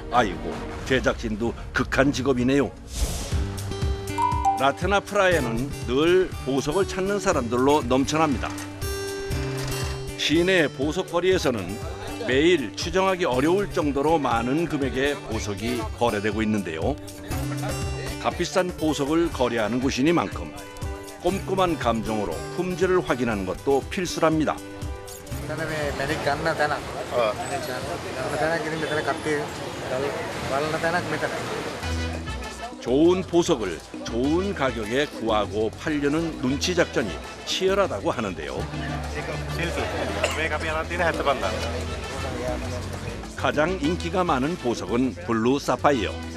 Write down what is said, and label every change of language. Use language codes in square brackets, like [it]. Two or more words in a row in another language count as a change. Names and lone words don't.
[ko] 아이고, 제작진도 극한 직업이네요. 라트나프라에는 늘 보석을 찾는 사람들로 넘쳐납니다. 시내 보석거리에서는 매일 추정하기 어려울 정도로 많은 금액의 보석이 거래되고 있는데요. 값비싼 보석을 거래하는 곳이니만큼 꼼꼼한 감정으로 품질을 확인하는 것도 필수랍니다. [si] මෙතන මේ මැණික් ගන්න තැනක්. ගන්න තැනක් ඉතින් මෙතන කට්ටිය බලන තැනක් මෙතන. [ko] 좋은 보석을 좋은 가격에 구하고 팔려는 눈치 작전이 치열하다고 하는데요. 가장 인기가 많은 보석은 블루 사파이어.